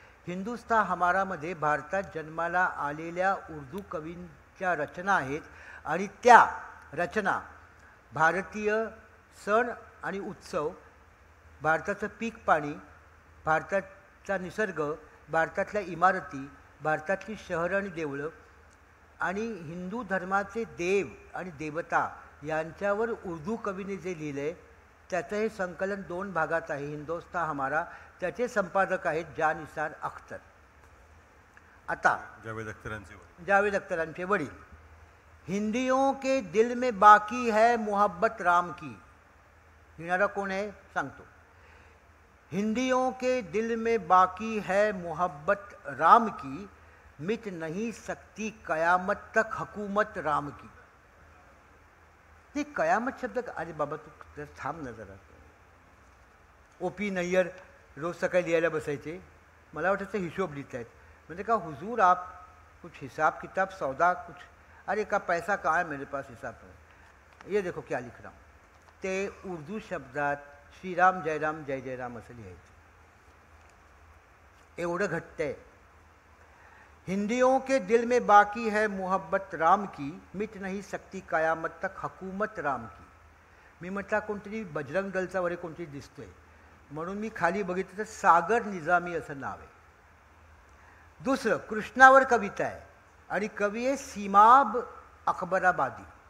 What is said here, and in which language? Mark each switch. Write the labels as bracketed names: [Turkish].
[Marathi] हिंदुस्तान हमारामध्ये भारतात जन्माला आलेल्या उर्दू कवींच्या रचना आहेत, आणि त्या रचना भारतीय सण आणि उत्सव, भारताचं पीक पाणी, भारताचा निसर्ग, भारतातल्या इमारती, भारतातली शहरं आणि देवळं, आणि हिंदू धर्माचे देव आणि देवता यांच्यावर उर्दू कवीने जे लिहिलं आहे त्याचं हे संकलन 2 भागात आहे. हिंदुस्तान हमारा, त्याचे संपादक आहेत जानिसार अख्तर. आता जावेद अख्तरांचे वडील. [Hindi] हिंदियों के दिल में बाकी है मोहब्बत राम की. [Marathi] लिहिणारा कोण आहे सांगतो. [Hindi] हिंदियों के दिल में बाकी है मोहब्बत राम की, मिट नहीं सकती कयामत तक हुकूमत राम की. [Marathi] ते कयामत शब्द, अरे बाबा तू थांब ना जरा. O.P. नय्यर रोज सकाळी लिहायला बसायचे. मला वाटायचं हिशोब लिहित आहेत. म्हणजे [Hindi] का हुजूर आप कुछ हिसाब किताब सौदा कुछ, अरे का पैसा कहाँ है मेरे पास हिसाब है, ये देखो क्या लिख रहा हूँ. [Marathi] ते उर्दू शब्दात श्रीराम जयराम जय जयराम असं लिहायचं. एवढं घट्ट आहे. [Hindi] हिंदियों के दिल में बाकी है मोहब्बत राम की, मिट नहीं सकती कयामत तक हुकूमत राम की. [Marathi] मी म्हटलं कोणतरी बजरंग दलचा वगैरे कोणतरी दिसतोय, म्हणून मी खाली बघितलं तर सागर निजामी असं नाव आहे. दुसरं कृष्णावर कविता आहे, आणि कवी आहे सीमाब अकबराबादी.